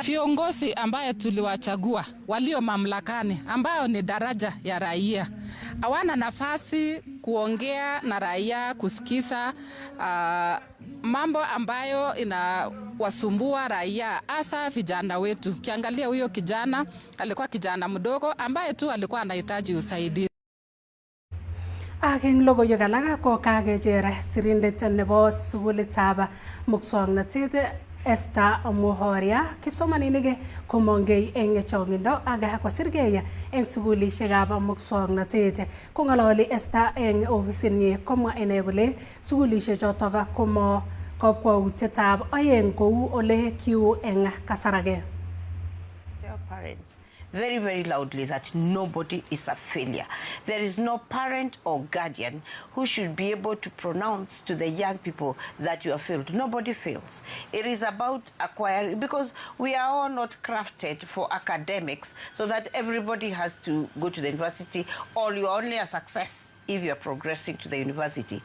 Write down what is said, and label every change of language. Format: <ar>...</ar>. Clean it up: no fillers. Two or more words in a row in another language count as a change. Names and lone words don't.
<sw>Viongozi ambaye tuliwachagua walio mamlakani ambao ni daraja ya raia hawana nafasi kuongea na raia, kusikiza mambo ambayo inawasumbua raia, hasa vijana wetu. Kiangalia huyo kijana alikuwa kijana mdogo ambaye tu alikuwa anahitaji usaidizi.</sw> <kln>Eng logoiwek alak ko kakecher sirindet nebo sukulitab muswoknotet Esther Muhoria kipsomaninik komongei eng chongindo ak kosirgei eng sukulishekab muswoknotet. Kong'ololi Esther eng ofisinyi komwa ine kole sukulishek chotok komo kakwautietab oeng kou ole kiu eng kasarage.</kln> <en>Tell parents very, very loudly that nobody is a failure. There is no parent or guardian who should be able to pronounce to the young people that you have failed. Nobody fails. It is about acquiring, because we are all not crafted for academics so that everybody has to go to the university or you're only a success if you're progressing to the university.</en>